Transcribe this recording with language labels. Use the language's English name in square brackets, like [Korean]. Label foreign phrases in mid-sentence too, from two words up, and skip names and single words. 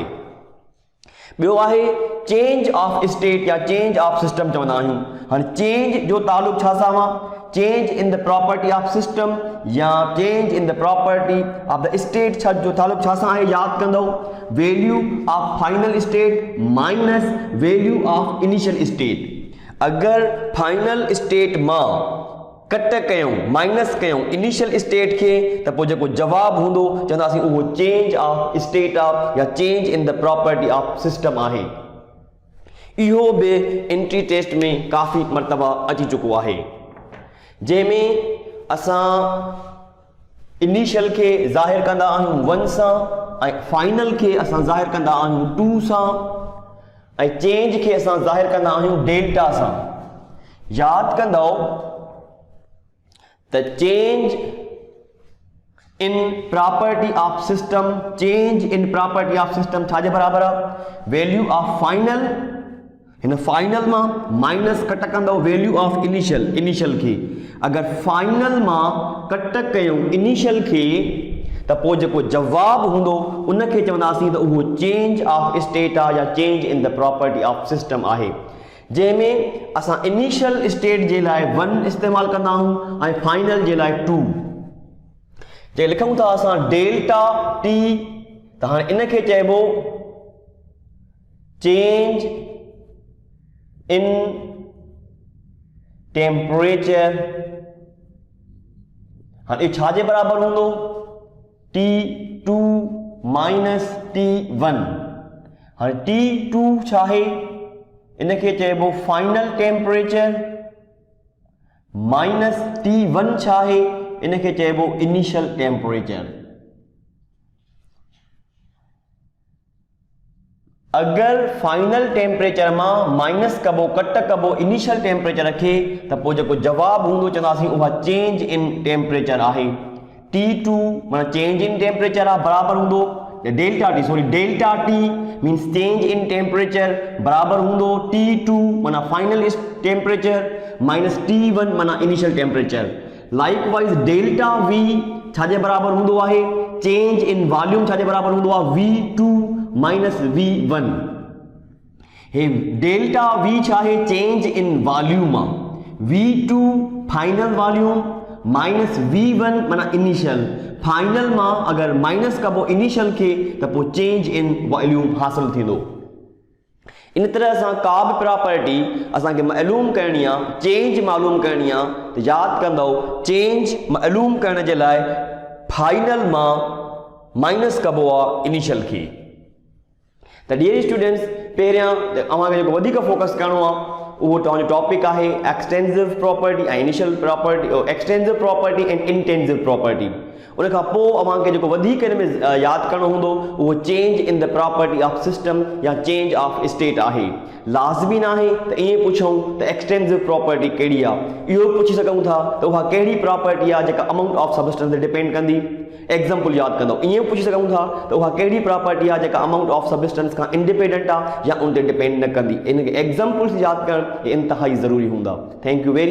[Sindhi] ॿियो आहे [English] change of state [Sindhi] या [English] change of system [Sindhi] चवंदा आहियूं। हाणे चेंज जो ताल्लुक छा सां आहे? [English] change in the property of system या change in the property of the state [Sindhi] छा जो ताल्लुक छा सां आहे याद कंदो? [English] value of final state minus value of initial state. [Sindhi] अगर [English] final state [Sindhi] मां कट कयूं माइनस कयूं [English] initial state [Sindhi] के त पोइ जेको जवाब हूंदो चवंदासीं उहो [English] change of state of [Sindhi] या [English] change in the property of system [Sindhi] आहे। इहो बि [English] entry test [Sindhi] में काफ़ी मरतबा अची चुको आहे, जंहिंमें असां इनिशियल के ज़ाहिर कंदा आहियूं 1 सां ऐं फाइनल के असां ज़ाहिर कंदा आहियूं 2 सां ऐं चेंज के असां ज़ाहिर कंदा आहियूं डेल्टा सां। याद कंदो त [English] change in property of system, change in property of system [Sindhi] छाजे बराबर आहे? [English] value of final, हिन final मां minus cut कंदो value of initial के। [Sindhi] अगर फाइनल मां कट कयूं इनिशियल के त पोइ जेको जवाब हूंदो उन खे चवंदासीं त उहो [English] change of state [Sindhi] आहे या [English] change in the property of system [Sindhi] आहे, जंहिंमें असां [English] initial state [Sindhi] जे लाइ 1 इस्तेमालु कंदा आहियूं ऐं फाइनल जे लाइ 2। जे लिखूं था असां [English] delta T [Sindhi] त हाणे इन खे चइबो [English] change in temperature. [Sindhi] हाणे इहो छाजे बराबर हूंदो? [English] T2 minus T1. [Sindhi] हाणे T2 छा आहे? इन खे चइबो [English] final temperature minus T1 [Sindhi] छा आहे? इन खे चइबो [English] initial temperature. [Sindhi] अगर [English] final temperature [Sindhi] मां माइनस कबो कट कबो [English] initial temperature [Sindhi] खे त पोइ जेको जवाब हूंदो चवंदासीं उहा [English] change in temperature [Sindhi] आहे। [English] T2 माना change in temperature [Sindhi] आहे बराबर हूंदो [English] delta T means change in temperature [Sindhi] बराबर हूंदो [English] T2 माना final temperature minus T1 माना initial temperature। likewise delta V [Sindhi] छाजे बराबर हूंदो आहे? [English] change in volume [Sindhi] छाजे बराबर हूंदो आहे? [English] V2 minus V1. [Sindhi] हे [English] delta V [Sindhi] छा आहे? [English] change in volume आहे। V2 final volume minus V1 माना initial। [Sindhi] फाइनल मां अगर माइनस कबो इनिशियल के त पोइ [English] change in volume [Sindhi] हासिल थींदो। इन तरह सां का बि प्रॉपर्टी असांखे मालूम करणी आहे, चेंज मालूम करणी आहे त याद कंदो चेंज मालूम करण जे लाइ फाइनल मां माइनस कबो आहे इनिशियल के। त [English] dear students [Sindhi] पहिरियां अव्हांखे जेको वधीक फोकस करणो आहे उहो तव्हांजो टॉपिक आहे [English] extensive property [Sindhi] ऐं [English] initial property, extensive property and intensive property. [Sindhi] उन खां पोइ अव्हांखे जेको वधीक हिन में यादि करणो हूंदो उहो [English] change in the property of system [Sindhi] या [English] change of state [Sindhi] आहे। लाज़मी न आहे त ईअं पुछूं त [English] extensive property [Sindhi] कहिड़ी आहे, इहो पुछी सघूं था त उहा कहिड़ी प्रॉपर्टी आहे जेका [English] amount of substance [Sindhi] ते डिपेंड कंदी। एग्जाम्पल यादि कंदो ईअं पुछी सघूं था त उहा कहिड़ी प्रॉपर्टी आहे जेका [English] amount of substance [Sindhi] खां इंडिपेंडेंट आहे या उन ते डिपेंड न कंदी। इन खे एग्जाम्पल्स यादि करणु इंतहाई ज़रूरी हूंदा। [English] thank you very